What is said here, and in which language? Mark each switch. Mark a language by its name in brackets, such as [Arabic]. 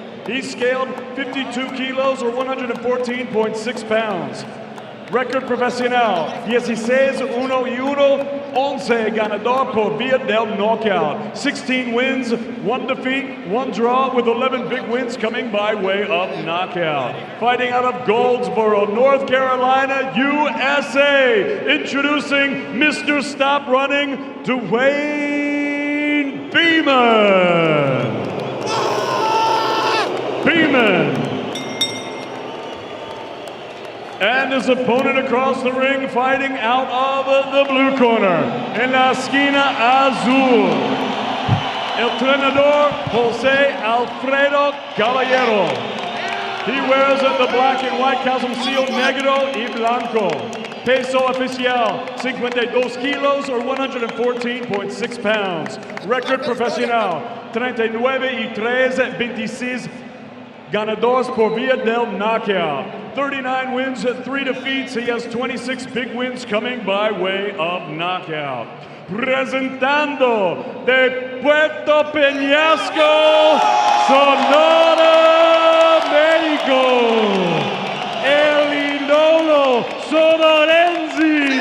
[English] He's scaled 52 kilos or 114.6 pounds. [Spanish] Record profesional, 16-1-1, 11 ganador por vía del knockout. [English] 16 wins, 1 defeat, 1 draw, with 11 big wins coming by way of knockout. Fighting out of Goldsboro, North Carolina, USA. Introducing Mr. Stop Running, Dewayne Beamon. And his opponent across the ring, fighting out of the blue corner, en la esquina azul, el entrenador Jose Alfredo Caballero. He wears the black and white calzoncillo negro y blanco. [Spanish] Peso oficial, 52 kilos or 114.6 pounds. Record profesional, 39-3, 26 ganadores por vía del knockout. [English] 39 wins, 3 defeats. He has 26 big wins coming by way of knockout. [Spanish] Presentando de Puerto Peñasco, Sonora, México, el idolo sonorense.